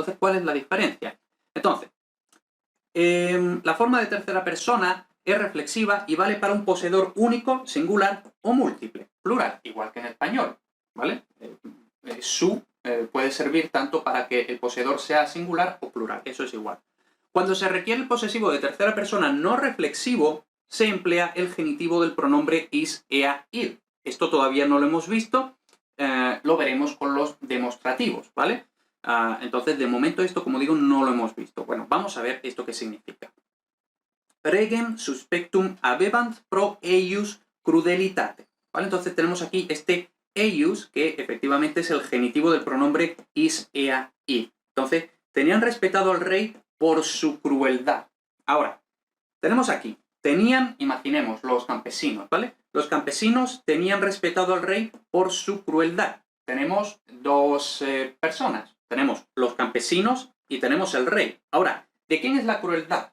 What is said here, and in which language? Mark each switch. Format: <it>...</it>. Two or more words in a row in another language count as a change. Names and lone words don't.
<es>Entonces, ¿cuál es la diferencia? Entonces, la forma de tercera persona es reflexiva y vale para un poseedor único, singular o múltiple, plural, igual que en español, ¿vale? Su puede servir tanto para que el poseedor sea singular o plural, eso es igual. Cuando se requiere el posesivo de tercera persona no reflexivo, se emplea el genitivo del pronombre</es> <la>is, ea, id.</la> <es>Esto todavía no lo hemos visto, lo veremos con los demostrativos, ¿vale? Entonces, de momento esto, como digo, no lo hemos visto. Bueno, vamos a ver esto qué significa.</es> <la>Regem suspectum habebant pro eius crudelitate,</la> <es>¿vale? Entonces tenemos aquí este eius, que efectivamente es el genitivo del pronombre</es> <la>is, ea, id.</la> <es>Entonces, tenían respetado al rey por su crueldad. Ahora, tenemos aquí, tenían, imaginemos, los campesinos, ¿vale? Los campesinos tenían respetado al rey por su crueldad. Tenemos dos personas. Tenemos los campesinos y tenemos el rey. Ahora, ¿de quién es la crueldad?</es>